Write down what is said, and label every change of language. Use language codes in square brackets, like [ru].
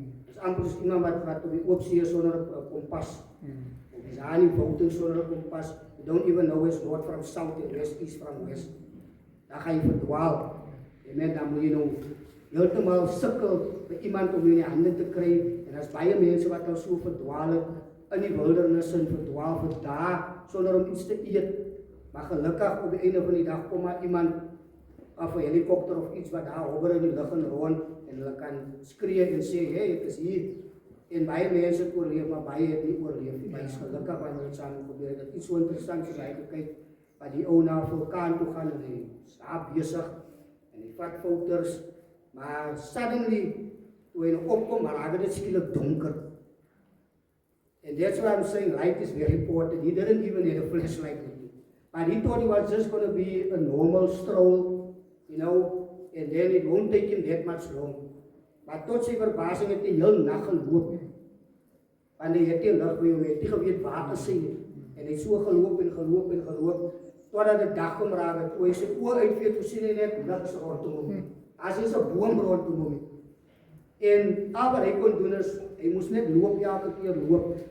[af] Dis amper soos iemand wat op die oop see is sonder 'n kompas. Of is aan die boot sonder 'n kompas. [en] You don't even know where's north from south and west east from west. [af] Dan ga jy verdwaal. En dan moet jy nou heeltemal sukkel vir iemand om jou in die hande te kry. En daar's baie mense wat al so verdwaal het in die wildernis en verdwaal vir dae sonder om iets te eet. Maar gelukkig op die einde van die dag kom maar iemand af 'n helikopter of iets wat daar hoor in die lug en rond en hulle kan skree en sê, hey, ek is hier. En baie mense het oorleef, maar baie het nie oorleef nie. Baie is gelukkig wanneer dit saam gebeur het. Dit is so interessant as hy kyk wat die ou na 'n vulkaan toe gaan en hy is daar besig en hy vat fouters, maar suddenly toe hy nou opkom, maar raak dit skielik donker. [en] And that's why I'm saying light is very important. He didn't even need a flashlight with him. But he thought it was just going to be a normal stroll, you know, and then it won't take him that much long. [af] Maar tot sy verbasing het hy heel nag geloop. Want hy het nie lig by hom, hy het nie geweet waar is hy nie. En hy het so geloop en geloop en geloop, totdat die dag kom raak het, toe hy sy oë uitvee, toe sien hy net niks rondom hom. As hy is 'n boom rondom hom. En al wat hy kon doen is, hy moes net loop, elke keer loop.